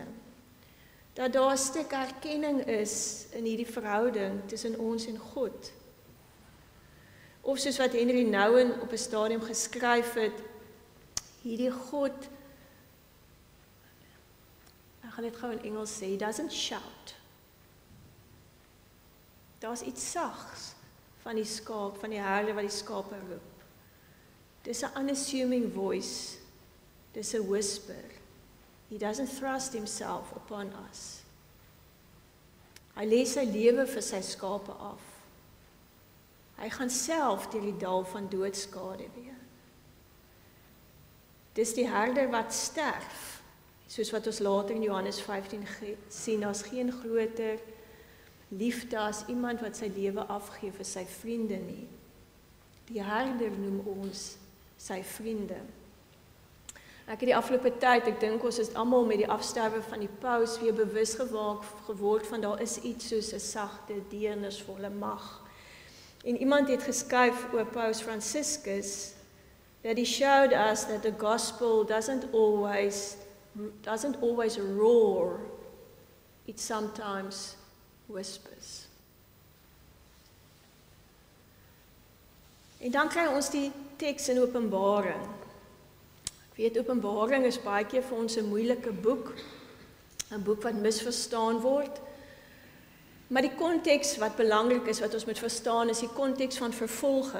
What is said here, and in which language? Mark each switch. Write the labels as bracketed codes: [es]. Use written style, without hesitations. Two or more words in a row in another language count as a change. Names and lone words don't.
[af] Dat daar 'n stuk erkenning is in hierdie verhouding tussen ons en God. Of soos wat Henry Nouwen op 'n stadium geskryf het, hierdie God, ek gaan dit gou in Engels sê, [en] he doesn't shout. [af] Daar's iets sags van die skaap, van die herder wat die skape roep. Dis 'n [en] unassuming voice. [af] Dis 'n whisper. [en] He doesn't thrust himself upon us. [af] Hy lê sy lewe vir sy skape af. Hy gaan self deur die dal van doodskade weer. Dis die herder wat sterf, soos wat ons later in Johannes 15 sien, daar's geen groter liefde as iemand wat sy lewe afgee vir sy vriende nie. Die herder noem ons sy vriende. Ek het die afgelope tyd, ek dink ons is almal met die afsterwe van die paus weer bewus geword van daar is iets soos 'n sagte, deernisvolle mag. En iemand het geskryf oor Paus Franciscus [en] that he showed us that the gospel doesn't always roar, it sometimes whispers. [af] En dan kry ons die teks in Openbaring. Ek weet, Openbaring is baie keer vir ons 'n moeilike boek, 'n boek wat misverstaan word. Maar die konteks wat belangrik is, wat ons moet verstaan, is die konteks van vervolging.